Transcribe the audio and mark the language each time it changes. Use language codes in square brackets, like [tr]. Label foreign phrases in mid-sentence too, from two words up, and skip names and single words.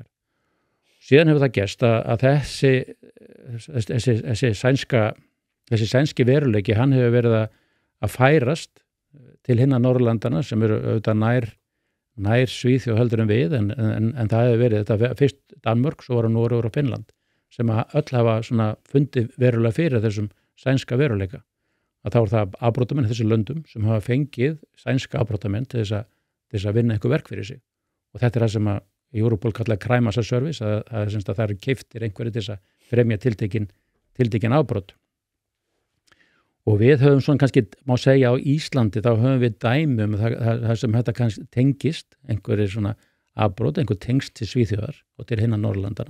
[is] Síðan hefur það gerst að þessi sænski veruleiki, hann hefur verið að færast til hinna Norðurlandana sem eru auðvitað nær Svíþjóð heldur en við en það hefur verið þetta fyrst Danmörk, svo var Noregur og Finnland sem öll hafa svona fundið verulega fyrir þessum sænska veruleika. Að þá er það afbrotamenn í þessu löndum sem hafa fengið sænska afbrotamenn til þess að vinna einhver verk fyrir sig. Og þetta er það sem að Europol kallar [en] crime as a service, [is] að það eru keyptir einhverju til þess að fremja tiltekin afbrot. Og við höfum svona kannski, má segja á Íslandi, þá höfum við dæmi það sem þetta kannski tengist, einhverju svona afbrot, einhver tengst til Svíþjóðar og til hinna Norðurlandana.